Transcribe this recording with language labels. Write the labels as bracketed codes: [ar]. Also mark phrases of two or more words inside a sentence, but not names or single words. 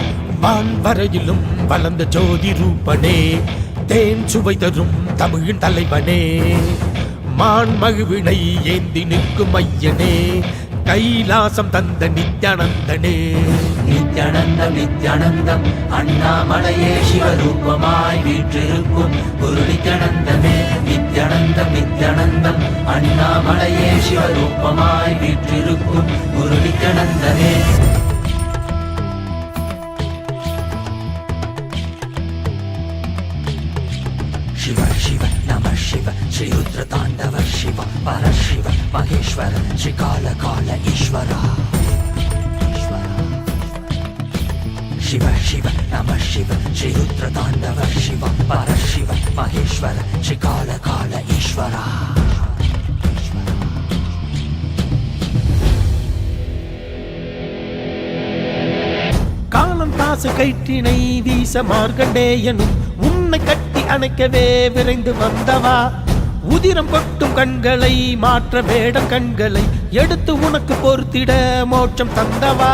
[ta] வான்வரையிலும் வளர்ந்த ஜோதி ரூபனே, தேன் சுவை தரும் தமிழின் தலைவனே, மான்மகிழ்வினை ஏந்தி நிற்கும் ஐயனே, கைலாசம் தந்த நித்யானந்தனே. நித்யானந்தம் நித்யானந்தம் அண்ணாமலையே சிவரூபமாய் வீற்றிருக்கும் குரு நித்யானந்தமே. நித்யானந்தம் நித்யானந்தம் அண்ணாமலையே சிவரூபமாய் வீற்றிருக்கும் குரு நித்யானந்தமே. [sa] शिव शिव नमः शिव श्री रुद्र तांडव शिव परशिव महेश्वर श्री काल काल ईश्वरा. शिव शिव नमः शिव श्री रुद्र तांडव शिव परशिव महेश्वर श्री काल काल ईश्वरा. [ta] காலம் காசு கயிற்றினை வீச மார்க்கண்டேயனும் உன்னை கட்டி அணைக்கவே விரைந்து வந்தவா. உதிரம் கொட்டும் கண்களை மாற்ற வேடம் கண்களை எடுத்து உனக்கு பொறுத்திட மோட்சம் தந்தவா.